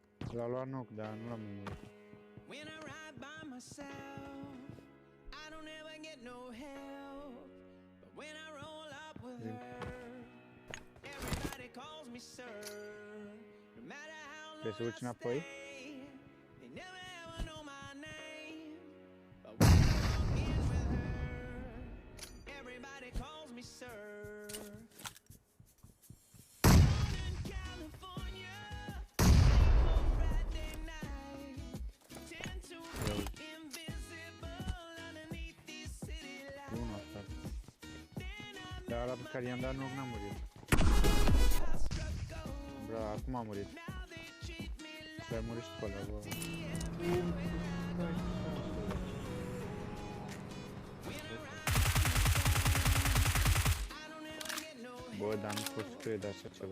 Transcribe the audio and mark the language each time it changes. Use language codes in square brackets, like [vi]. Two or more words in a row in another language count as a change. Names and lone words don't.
[ro] L-a luat knock, dar nu l-am murit. [en] When I ride by myself, I don't ever get no help. But when I roll up with her, everybody calls me sir. No matter how long [ro] Trebuie să urci [en] I [ro] înapoi. [en] stay, they never ever know my name. But when I walk in with her, everybody calls me sir. Northern California, late Friday night, tend to be invisible underneath these city [ro] E unul [en] lights. [ro] asta. Dar ăla pe care i-am dat knock n-a murit. Bra, acum a murit. Și a murit și pe ăla, bă. Bă, dar nu pot să cred așa ceva.